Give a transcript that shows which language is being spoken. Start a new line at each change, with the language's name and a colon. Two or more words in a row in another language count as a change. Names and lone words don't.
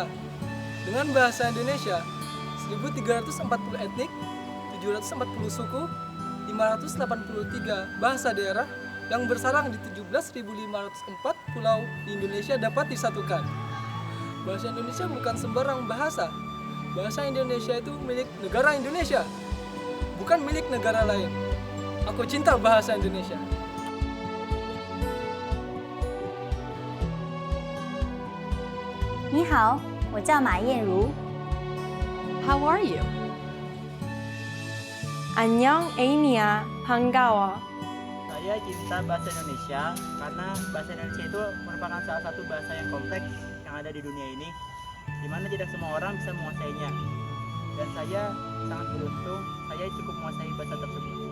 Indonesian: Dengan bahasa Indonesia, 1340 etnik, 740 suku, 583 bahasa daerah yang bersarang di 17.504 pulau di Indonesia dapat disatukan. Bahasa Indonesia bukan sembarang bahasa. Bahasa Indonesia itu milik negara Indonesia, bukan milik negara lain. Aku cinta bahasa Indonesia.
Chinese: 你好，我叫马艳茹。
English: How are you? 안녕,
Korean: Amy-ya. 반가워.
Indonesian: Saya cinta bahasa Indonesia karena bahasa Indonesia itu merupakan salah satu bahasa yang kompleks yang ada di dunia ini, di mana tidak semua orang bisa menguasainya. Dan saya sangat beruntung, saya cukup menguasai bahasa tersebut.